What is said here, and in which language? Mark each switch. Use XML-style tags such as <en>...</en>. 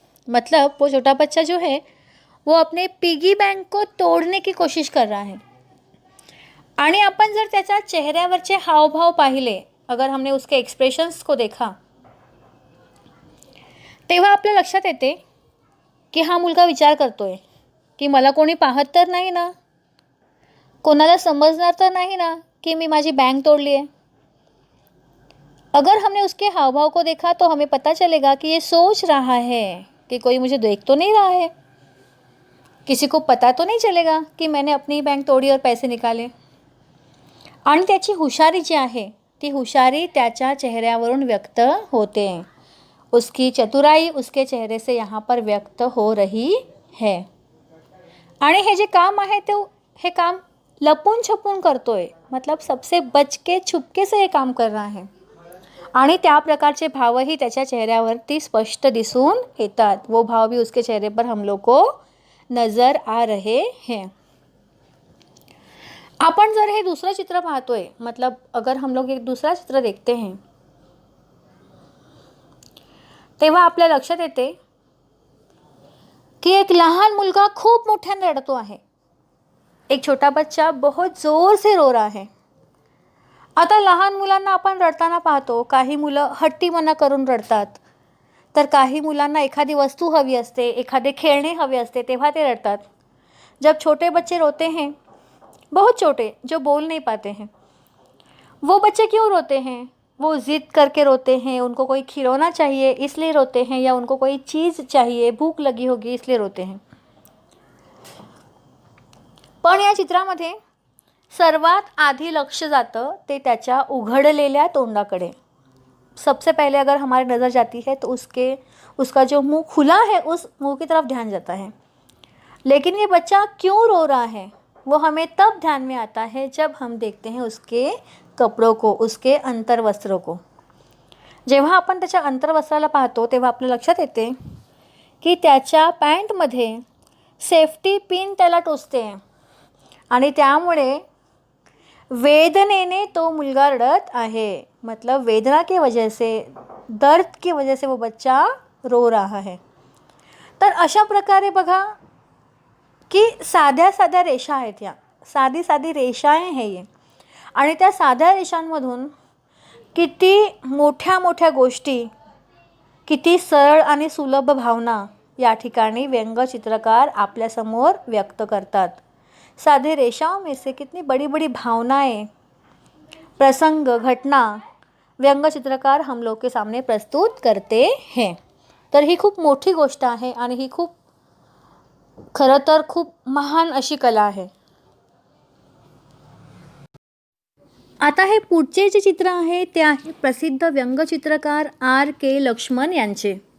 <hi>मतलब वो छोटा बच्चा जो है वो अपने पिगी बैंक को तोड़ने की कोशिश कर रहा है।</hi> <mr>आणि आपण जर त्याच्या चेहऱ्यावरचे हावभाव पाहिले,</mr> <hi>अगर हमने उसके एक्सप्रेशंस को देखा,</hi> <mr>तेव्हा आपल्या लक्षात येते की हा मुलगा विचार करतोय की मला कोणी पाहत तर नाही ना, कोणाला समजणार तर नाही ना</mr> <hi>कि मैं माझी बैंक तोड़ ली है। अगर हमने उसके हाव भाव को देखा तो हमें पता चलेगा कि ये सोच रहा है कि कोई मुझे देख तो नहीं रहा है, किसी को पता तो नहीं चलेगा कि मैंने अपनी बैंक तोड़ी और पैसे निकाले।</hi> <mr>आणि त्याची हुशारी जी आहे ती हुशारी त्याच्या चेहऱ्यावरून व्यक्त होते।</mr> <hi>उसकी चतुराई उसके चेहरे से यहाँ पर व्यक्त हो रही है।</hi> <mr>आणि हे जे काम आहे तो हे काम लपून छपून करतोय,</mr> <hi>मतलब सबसे बच के छुपके से</hi> <mr>हे काम कर रहा है। आणि त्या प्रकारचे भावही त्याच्या चेहऱ्यावरती स्पष्ट दिसून येतात।</mr> <hi>वो भाव भी उसके चेहरे पर हम लोग को नज़र आ रहे हैं।</hi> <mr>अपन जर हे दूसरा चित्र पाहतोय,</mr> <hi>मतलब अगर हम लोग एक दूसरा चित्र देखते हैं,</hi> <mr>तेव्हा आपल्या लक्षात येते की एक लहान मुलगा खूप मोठ्याने रडतो आहे।</mr> <hi>एक छोटा बच्चा बहुत जोर से रो रहा है।</hi> <mr>आता लहान मुलांना आपण रडताना पाहतो, काही मुलं हट्टीपणा करून रडतात, तर काही मुलांना एखादी वस्तू हवी असते, एखादे खेळणे हवे असते, तेव्हा ते रडतात।</mr> <hi>जब छोटे बच्चे रोते हैं, बहुत छोटे जो बोल नहीं पाते हैं, वो बच्चे क्यों रोते हैं? वो ज़िद करके रोते हैं, उनको कोई खिलौना चाहिए इसलिए रोते हैं, या उनको कोई चीज़ चाहिए, भूक लगी होगी इसलिए रोते हैं।</hi> <mr>पण या चित्रामध्ये सर्वात आधी लक्ष जातं ते त्याच्या उघडलेल्या तोंडाकडे।</mr> <hi>सबसे पहले अगर हमारी नज़र जाती है तो उसका जो मुंह खुला है उस मुंह की तरफ ध्यान जाता है। लेकिन ये बच्चा क्यों रो रहा है वो हमें तब ध्यान में आता है जब हम देखते हैं उसके कपड़ों को, उसके अंतर्वस्त्रों को।</hi> <mr>जेव्हा आपण त्याच्या अंतर्वस्त्राला पाहतो तेव्हा आपल्या लक्षात येते की त्याच्या पॅन्टमध्ये सेफ्टी पिन त्याला टोचते आहे, आणि त्यामुळे वेदनेने तो मुलगा रडत आहे।</mr> <hi>मतलब वेदना की वजह से, दर्द की वजह से वो बच्चा रो रहा है।</hi> <mr>तर अशा प्रकारे बघा की साध्या साध्या रेषा आहेत, या</mr> <hi>साधी साधी रेषाएं हैं ये,</hi> <mr>आणि त्या साध्या रेषांमधून किती मोठ्या मोठ्या गोष्टी, किती सरळ आणि सुलभ भावना या ठिकाणी व्यंगचित्रकार आपल्यासमोर व्यक्त करतात।</mr> <hi>साधे रेषाओं में से कितनी बड़ी बड़ी भावनाएं, प्रसंग, घटना व्यंगचित्रकार हम लोग के सामने प्रस्तुत करते हैं।</hi> <mr>तर ही खूप मोठी गोष्ट आहे आणि ही खूप खरं तर खूप महान अशी कला आहे। आता हे पुढचे जे चित्र आहे ते आहे प्रसिद्ध व्यंगचित्रकार R.K. लक्ष्मण यांचे।</mr>